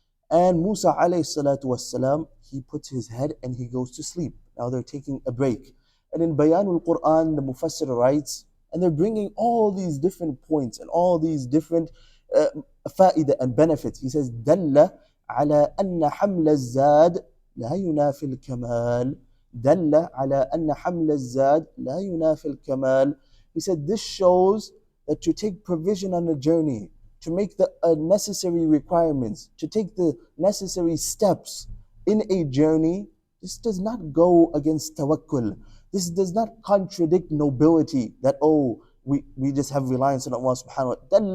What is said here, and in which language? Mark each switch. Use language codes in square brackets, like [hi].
[en] And Musa alayhi salatu wasalam, he puts his head and he goes to sleep. Now they're taking a break. And in Bayanul Quran, the Mufassir writes, and they're bringing all these different points and all these different fa'idah and benefits. He says, [ar] دَلَّ على أن حمل الزاد لا ينافي الكمال. دل على أن حمل الزاد لا ينافي الكمال. [en] He said, this shows that to take provision on a journey, to make the necessary requirements, to take the necessary steps in a journey, this does not go against tawakkul. This does not contradict nobility, that, oh, we just have reliance on Allah subhanahu wa ta'ala.